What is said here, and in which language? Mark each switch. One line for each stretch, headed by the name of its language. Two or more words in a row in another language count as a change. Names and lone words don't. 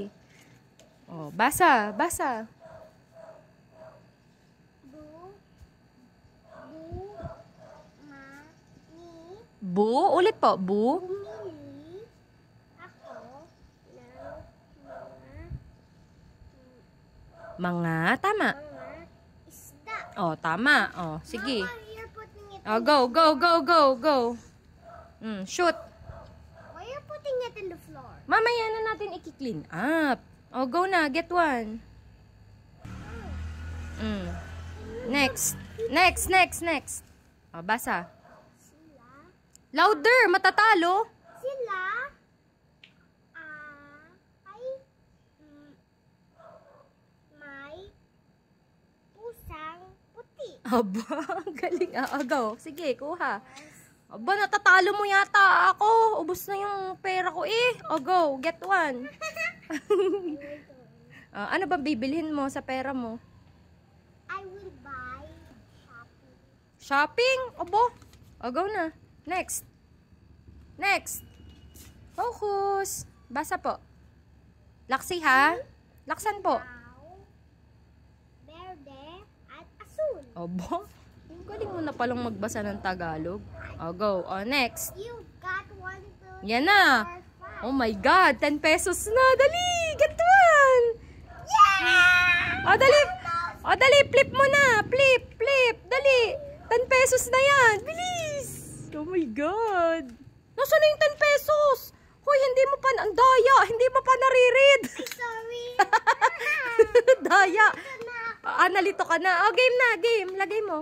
Filipino: Oh, basa, basa. Bu, ulit po. Bu. Bumili ako ng Tama. mga isda. Oh, tama. Oh, sige. Mama,
English: you're putting it Oh, go, go, go, go, go. Shoot. Why you're putting it in the floor?
Filipino: Mamaya na natin i-
English: clean up.
Filipino: Oh, go na.
English: Get one. Next. Next.
Filipino: Oh, basa. Sila Louder. Matatalo. ay may pusang puti. Aba, galing. Go. Sige, kuha. Aba, natatalo mo yata ako. Ubus na yung pera ko eh. Oh,
English: go. Get one.
Filipino: Ano ba bibilhin mo sa pera mo?
English: I will buy shopping.
Filipino: Shopping? Aba. Oh, go na. Next. Focus. Basa po. Laksi ha? Laksan po. Now, verde at asul. Aba. Ang galing mo na palang magbasa ng Tagalog.
English: Oh, go. Oh, next. You got 1, 2,
Filipino: Yan na.
English: 4, 5. Oh my God.
Filipino: 10 pesos na. Dali.
English: Get one. Yeah!
Filipino: Oh, dali. Oh, dali. Flip mo na. Flip. Dali. 10 pesos na yan. Bilis.
English: Oh my God.
Filipino: Nasaan na yung 10 pesos? Hoy, hindi mo pa, ang daya. Hindi mo pa nariread.
English: Sorry.
Filipino: Daya. Nalito ka na. Oh, game na. Game. Lagay mo.